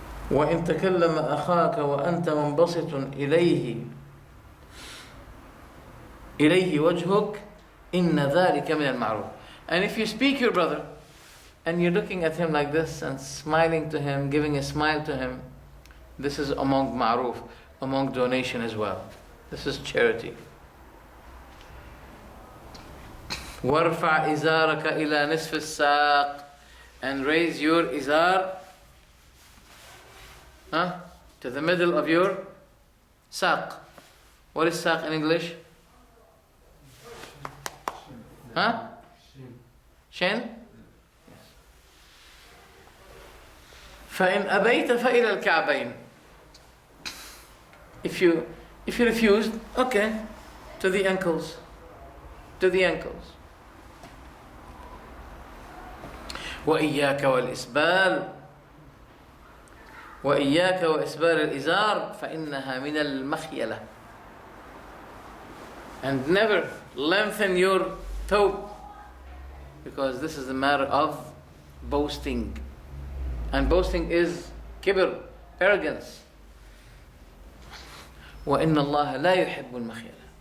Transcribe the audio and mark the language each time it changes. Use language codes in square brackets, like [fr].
[ar] وإن تكلم أخاك وأنت منبسط إليه وجهك إن ذلك من المعروف. [en] And if you speak your brother and you're looking at him like this and smiling to him, giving a smile to him, This is among ma'ruf, among donation as well. This is charity. [ar] وَارْفَعْ إِزَارَكَ إِلَى نِصْفِ السَّاقِ, [en] and raise your izar to the middle of your saq. What is saq in English? Shin? [ar] فَإِنْ أَبَيْتَ فَإِلَى الْكَعْبَيْنِ. [en] If you refused, okay, to the ankles. To the ankles. [ar] وإياك والإسبال وإياك وإسبال الإزار فإنها من المخيلة. [en] And never lengthen your toe, because this is a matter of boasting. And boasting is kibr, arrogance. [ar] وإن الله لا يحب المخيلة.